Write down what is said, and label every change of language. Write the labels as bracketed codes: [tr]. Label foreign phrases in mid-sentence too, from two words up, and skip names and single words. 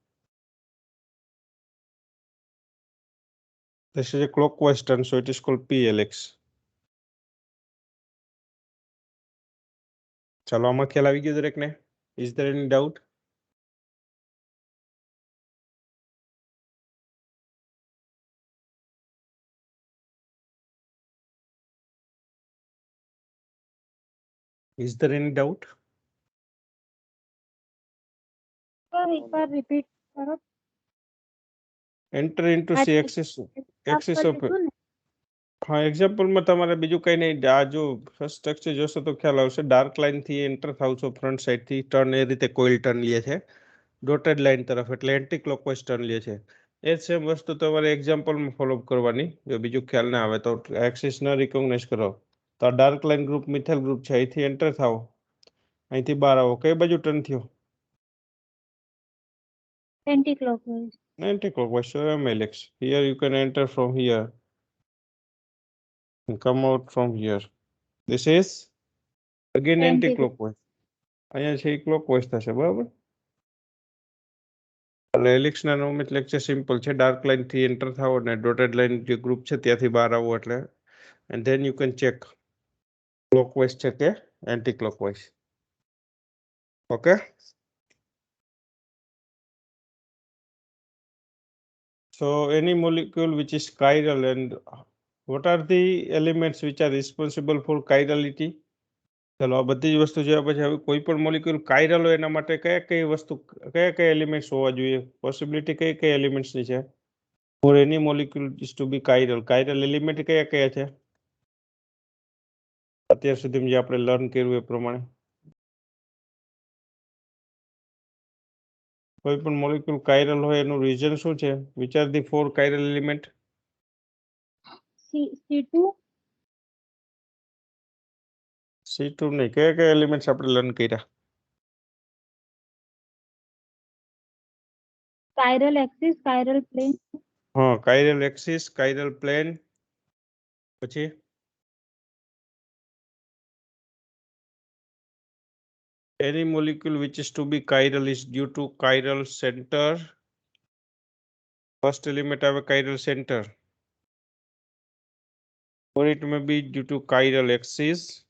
[en] This is a clockwise turn, so it is called P helix. [gu] ચાલો આમાં ખ્યાલ આવી ગયો દરેકને? [en] Is there any doubt? Is there any doubt? [hi] repeat करो. [en] Enter into C axis of [gu] હા એક્ઝામ્પલમાં તમારે બીજું કઈ નહીં આ જો [en] first structure [gu] જોશો તો ખ્યાલ આવશે [en] dark line [gu] થી એન્ટર થાવ છો [en] front side [gu] થી ટર્ન એ રીતે [en] coil turn [gu] લે છે [en] dotted line [gu] તરફ એટલે [en] anti clockwise turn [gu] લે છે એ સેમ વસ્તુ તમારે એક્ઝામ્પલમાં ફોલો કરવાની જો બીજું ખ્યાલ ના આવે તો એક્સિસ ન રિકોગ્નાઇઝ કરો તો આ [en] dark line group methyl group [gu] છે અહીંથી એન્ટર થાવ અહીંથી બહાર આવો કઈ બાજુ ટર્ન થયો [en] Anti-clockwise. Anti-clockwise, so MLX. Here you can enter from here and come out from here. This is again anti-clockwise. [gu] અહીંયા છે clockwise થશે બરાબર એટલે હેલિક્સ ના નોમેનક્લેચર સિમ્પલ છે [en] dark line [gu] થી એન્ટર થાઓ અને [en] dotted line [gu] જે ગ્રુપ છે ત્યાંથી બહાર આવો એટલે [en] and then you can check clockwise [gu] છે કે anti-clockwise. [en] Okay. So any molecule which is chiral and what are the elements which are responsible for chirality? [gu] ચલો આ બધી જ વસ્તુ જોયા પછી હવે કોઈ પણ મોલિક્યુલ કાયરલ હોય એના માટે કયા કઈ વસ્તુ કયા એલિમેન્ટ્સ હોવા જોઈએ પોસિબિલિટી કઈ એલિમેન્ટ્સ ની છે [en] for any molecule is to be chiral [gu] એલિમેન્ટ કયા છે અત્યાર સુધી જે આપણે લર્ન કર્યું એ પ્રમાણે કોઈ પણ મોલિક્યુલ કાયરલ હોય એનું રીઝન શું છે [en] which are the four chiral element [gu] C2 C2 નહીં કયા એલિમેન્ટ્સ આપણે લર્ન કર્યા [en] chiral axis, chiral plane. [gu] હા [en] chiral axis chiral plane [gu] પછી [en] any molecule which is to be chiral is due to chiral center. First element have a chiral center. Or it may be due to chiral axis.